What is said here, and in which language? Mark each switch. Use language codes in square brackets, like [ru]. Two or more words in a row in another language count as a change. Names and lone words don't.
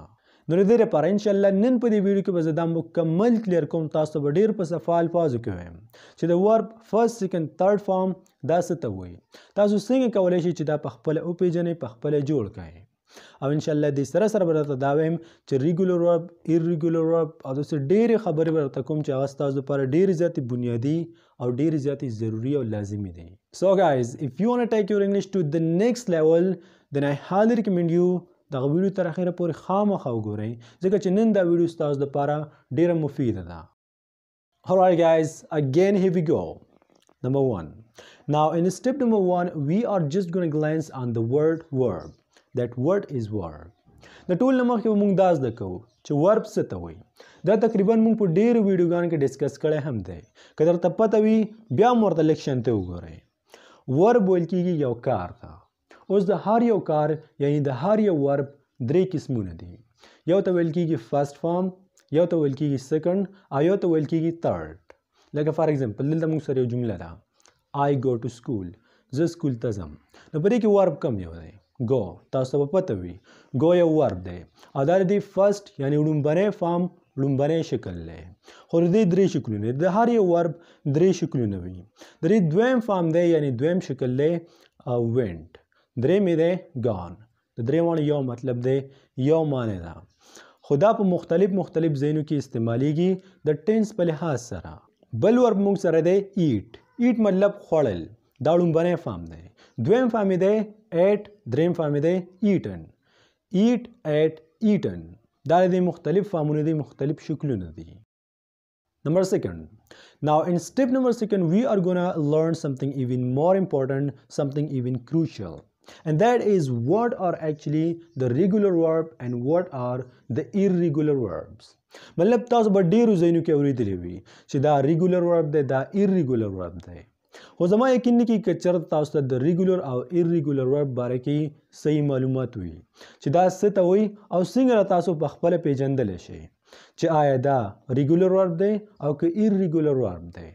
[ps] نو د دې لپاره انشاءالله نن په دې ویډیو کې به زه دا مکمل کلیر کوم، تاسو ته به ډېر په صفا الفاظو کې وایم چې د [en] verb first second third form [ps] دا څه ته وایي، تاسو څنګه کولی شئ چې دا په خپله وپېژنئ، په خپله جوړ کړئ. او انشاءالله دې سره سره به درته دا وایم چې [en] regular verb, irregular verb [ps] او داسې ډېرې خبرې به درته کوم چې هغه ستاسو لپاره ډېرې زیاتې بنیادي او ډېرې زیاتې ضروري او لازمي دي. [en] So guys, if you want to take your English to the next level, then I highly recommend you [ps] دغه ویډیو تر اخره پورې خامخا وګورئ ځکه چې نن دا ویډیو ستاسو دپاره ډېره مفیده ده. [en] Alright guys, again here we go. Number 1. Now in step number 1, we are just going to glance on the word verb. That word is verb. [ps] د ټول نه مخکې به موږ دا زده کوو چې ورب څه ته وایي. دا تقریبا موږ په ډېرو ویډیوګانو کې ډسکس کړی هم دی. که درته پته وي بیا هم ورته لږ شانتې وګورئ. ورب ویل کېږي یو کار ته. اوس د هر یو کار یعنی د هر یو ورب درې قسمونه دي. یو ته ویل کېږي [en] first form, [ps] یو ته ویل کېږي سیکنډ او یو ته ویل کېږي تھرډ. لکه [en] for example [ps] دلته موږ سره یو جمله ده [en] I go to school. [ps] زه سکول ته ځم. نو په دې کې ورب کم یو دی، go. تاسو ته به پته وي go یو ورب دی او دا د فرست یعنی لومبنی فارم لومبنی شکل دی، خو د دې درې شکلونه د هر یو ورب درې شکلونه وي. د دې دویم فارم دی یعنی دویم شکل دی went. درېمې دی gone. د درېیمه یو مطلب دی، یو معنی ده، خو دا په مختلف ځایونو کې استعمالیږي د ټینس په لحاظ سره. بل ورب موږ سره دی eat. eat مطلب خوړل، دا لومبنی فارم دی. دویم فارم دی ate، درېیم فارم دی eaten. [en] eat، ate، eaten. [ps] دا د مختلف فارمونه دي، مختلف شکلونه دي. [en] Number 2. Now in step number 2, we are gonna learn something even more important, something even crucial. And that is what are actually the regular verb and what are the irregular verbs. [ps] مطلب تاسو به ډېرو ځایونو کې اورېدلی وي چې دا [en] regular verb [ps] دی، دا [en] irregular verb [ps] دی، خو زما یقین نه کېږي که چېرته تاسو ته د ریګولر او [en] irregular verb [ps] باره کې صحیح معلومات وي چې دا څه ته وایي او څنګه تاسو په خپله پیژندلی شئ چې آیا دا [en] regular verb [ps] دی او که [en] irregular verb [ps] دی.